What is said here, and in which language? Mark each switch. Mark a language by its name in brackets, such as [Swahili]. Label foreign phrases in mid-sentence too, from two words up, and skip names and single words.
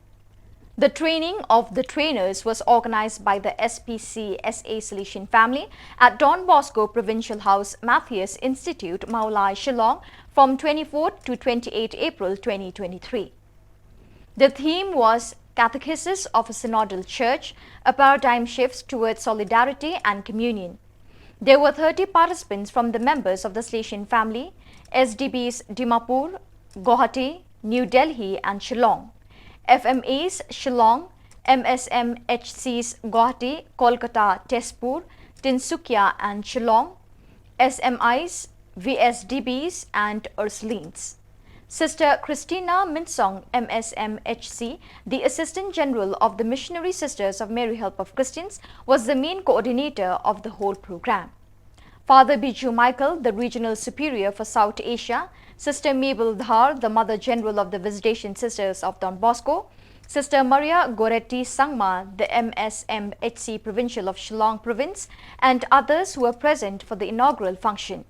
[English] The training of the trainers was organized by the SPC SA Salesian family at Don Bosco Provincial House Matthias Institute, Maulai, Shillong from 24 to 28 April 2023. The theme was Catechesis of a Synodal Church, a paradigm shift towards solidarity and communion. There were 30 participants from the members of the Salesian family, SDBs Dimapur, Guwahati, New Delhi and Shillong, FMAs Shillong, MSMHCs Guwahati, Kolkata, Tezpur, Tinsukia and Shillong, SMIs, VSDBs and Ursulines. Sister Christina Minsong, MSMHC, the Assistant General of the Missionary Sisters of Mary Help of Christians, was the main coordinator of the whole program. Father Biju Michael, the Regional Superior for South Asia, Sister Mabel Dhar, the Mother General of the Visitation Sisters of Don Bosco, Sister Maria Goretti Sangma, the MSMHC Provincial of Shillong Province, and others who were present for the inaugural function.